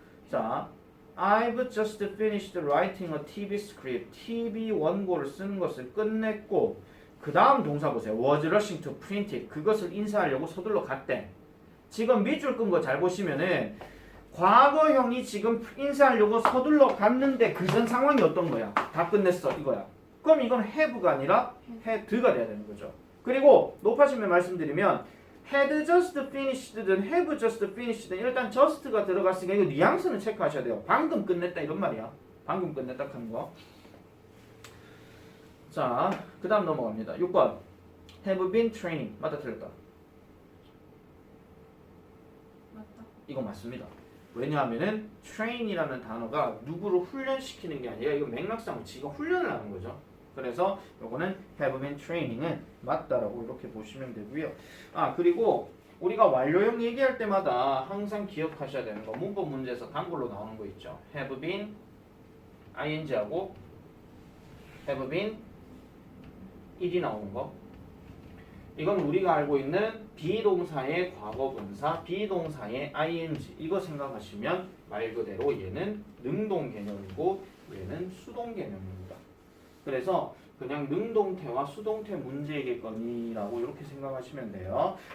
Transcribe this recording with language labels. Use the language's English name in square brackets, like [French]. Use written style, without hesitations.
[English] 자, I've just finished writing a TV script. [Korean] TV 원고를 쓰는 것을 끝냈고 그 다음 동사 보세요. [English] was rushing to print it. [Korean] 그것을 인쇄하려고 서둘러 갔대. 지금 밑줄 끈 거 잘 보시면은 과거형이 지금 인쇄하려고 서둘러 갔는데 그 전 상황이 어떤 거야? 다 끝냈어 이거야. 그럼 이건 have가 아니라 had가 돼야 되는 거죠. 그리고 높아지면 말씀드리면 had just finished든 have just finished든 일단 just가 들어갔으니까 이거 뉘앙스는 체크하셔야 돼요. 방금 끝냈다 이런 말이야. 방금 끝냈다 하는 거. 자, 그 다음 넘어갑니다. 6번 [English] have been training. [Korean] 맞다 틀렸다. 맞다. 이거 맞습니다. 왜냐하면은 train이라는 단어가 누구를 훈련시키는 게 아니라 이거 맥락상으로 지가 훈련을 하는 거죠. 그래서 요거는 [English] have been training [Korean] 은 맞다라고 이렇게 보시면 되고요. 아 그리고 우리가 완료형 얘기할 때마다 항상 기억하셔야 되는 거 문법 문제에서 단골로 나오는 거 있죠. have been ing하고 have been 일이 나오는 거. 이건 우리가 알고 있는 비동사의 과거분사, 비동사의 ing 이거 생각하시면 말 그대로 얘는 능동 개념이고 얘는 수동 개념입니다. 그래서 그냥 능동태와 수동태 문제겠거니라고 이렇게 생각하시면 돼요.